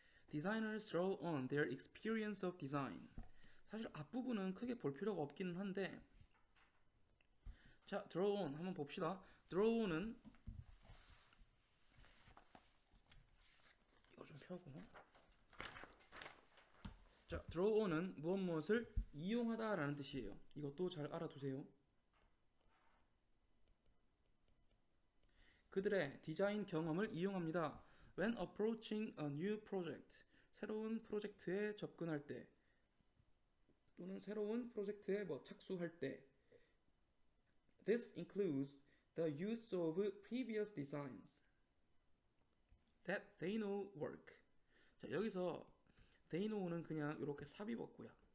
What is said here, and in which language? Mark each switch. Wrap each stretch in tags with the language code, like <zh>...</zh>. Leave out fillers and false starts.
<en>Designers draw on their experience of design.</en> <ko>사실 앞부분은 크게 볼 필요가 없기는 한데 자, draw on 한번 봅시다. draw on은 이거 좀 펴고 자, draw on은 무엇을 이용하다라는 뜻이에요. 이것도 잘 알아두세요. 그들의 디자인 경험을 이용합니다.</ko> <en>When approaching a new project,</en> <ko>새로운 프로젝트에 접근할 때 또는 새로운 프로젝트에 착수할 때</ko> <en>This includes the use of previous designs that they know work.</en> <ko>자, 여기서 they know는 그냥 이렇게 삽입었고요.</ko>